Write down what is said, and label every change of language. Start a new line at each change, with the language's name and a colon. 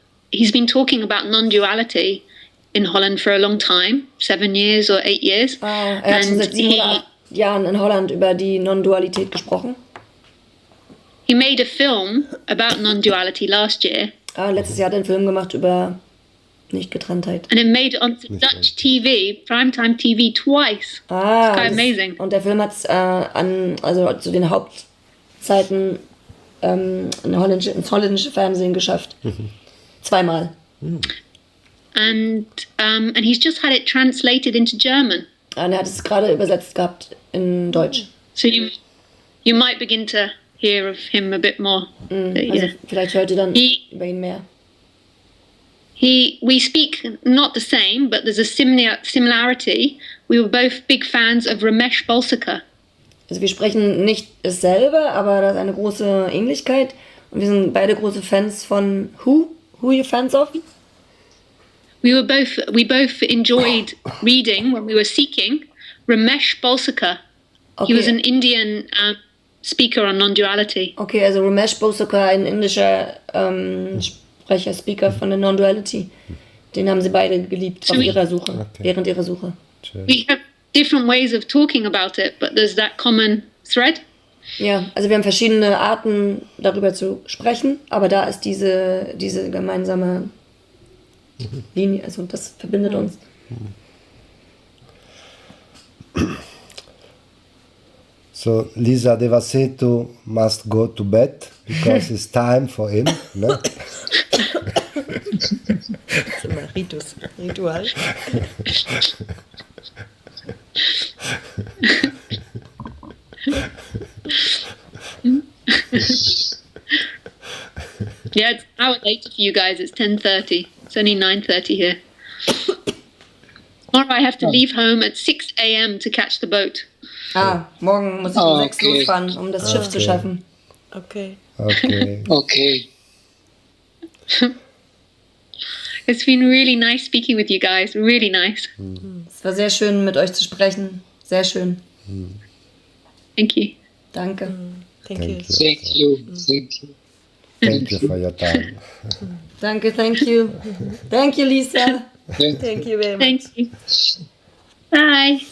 English: He's been talking about non-duality in Holland for a long time, 7 years or 8 years.
German: Er hat schon seit 7 oder 8 Jahren in Holland über die Non-Dualität gesprochen.
English: He made a film about non-duality last year.
German: Letztes Jahr hat er einen Film gemacht über Nicht-Getrenntheit.
English: And it made it onto Dutch TV, primetime TV, twice. It's quite amazing.
German: Und der Film hat es zu den Hauptzeiten ins holländische Fernsehen geschafft. 2-mal.
English: And he's just had it translated into German.
German: Und er hat es gerade übersetzt gehabt in Deutsch.
English: So you might begin to hear of him a bit more.
German: Vielleicht hört ihr dann über ihn mehr.
English: We speak not the same, but there's a similarity. We were both big fans of Ramesh Balsekar.
German: Also wir sprechen nicht dasselbe, aber da ist eine große Ähnlichkeit. Und wir sind beide große Fans von Who?
English: Who are you fans of? We both enjoyed reading when we were seeking Ramesh Balsekar. Okay. He was an Indian speaker on non-duality.
German: Okay, also Ramesh Balsekar, ein indischer Sprecher, Speaker von der Non-Duality. Den haben sie beide geliebt auf ihrer Suche, während ihrer Suche.
English: different ways of talking about it, but there's that common thread.
German: Ja, also wir haben verschiedene Arten, darüber zu sprechen, aber da ist diese gemeinsame Linie, also das verbindet uns.
English: So Lisa Devasetu must go to bed because it's time for him.
German: Ne? Das ist immer Ritual.
English: Yeah, it's an hour later for you guys. It's 10:30. It's only 9:30 here. Tomorrow I have to leave home at 6 a.m. to catch the boat.
German: Morgen muss ich um 6 losfahren, um das Schiff zu schaffen.
English: Okay. Okay. It's been really nice speaking with you guys. Really nice.
German: Es war sehr schön, mit euch zu sprechen. Sehr schön.
English: Thank you.
German: Danke.
English: Thank you. Thank you. Thank you. Thank you for your time.
German: Danke,
English: thank you. Thank you, Lisa. Thank you very much. Thank you. Bye.